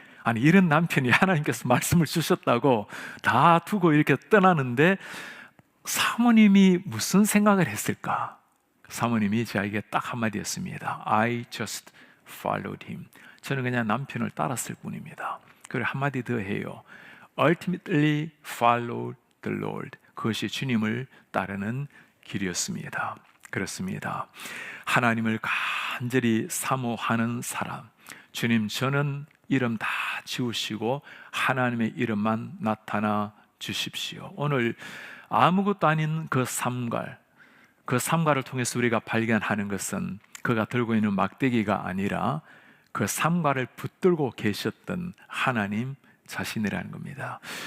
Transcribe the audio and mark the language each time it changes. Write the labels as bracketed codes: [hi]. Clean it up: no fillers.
[ko] 아니, 이런 남편이 하나님께서 말씀을 주셨다고 다 두고 이렇게 떠나는데 사모님이 무슨 생각을 했을까? 사모님이 저에게 딱 한마디 했습니다. [en] I just followed him. [ko] 저는 그냥 남편을 따랐을 뿐입니다. 그리고 한마디 더 해요. [en] Ultimately follow the Lord. [ko] 그것이 주님을 따르는 길이었습니다. 그렇습니다. 하나님을 간절히 사모하는 사람, 주님, 저는 이름 다 지우시고 하나님의 이름만 나타나 주십시오. 오늘 아무것도 아닌 그 삼갈, 그 삼갈을 통해서 우리가 발견하는 것은 그가 들고 있는 막대기가 아니라 그 삼갈을 붙들고 계셨던 하나님 자신이라는 겁니다.